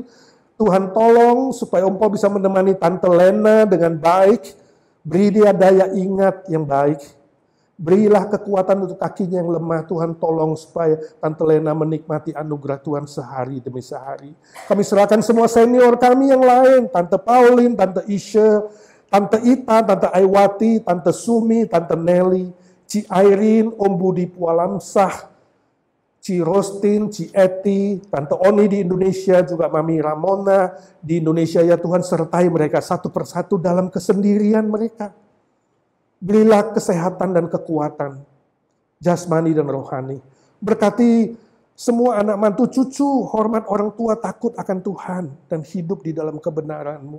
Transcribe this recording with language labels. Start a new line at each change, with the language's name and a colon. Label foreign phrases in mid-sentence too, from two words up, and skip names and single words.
Indonesian: Tuhan tolong supaya Ompol bisa menemani Tante Lena dengan baik. Beri dia daya ingat yang baik. Berilah kekuatan untuk kakinya yang lemah. Tuhan tolong supaya Tante Lena menikmati anugerah Tuhan sehari demi sehari. Kami serahkan semua senior kami yang lain. Tante Pauline, Tante Isha, Tante Ita, Tante Aiwati, Tante Sumi, Tante Nelly, Ci Airin, Om Budi Pualamsah, Ci Rostin, Ci Eti, Tante Oni di Indonesia, juga Mami Ramona di Indonesia. Ya Tuhan, sertai mereka satu persatu dalam kesendirian mereka. Berilah kesehatan dan kekuatan, jasmani dan rohani. Berkati semua anak mantu cucu, hormat orang tua, takut akan Tuhan, dan hidup di dalam kebenaran-Mu.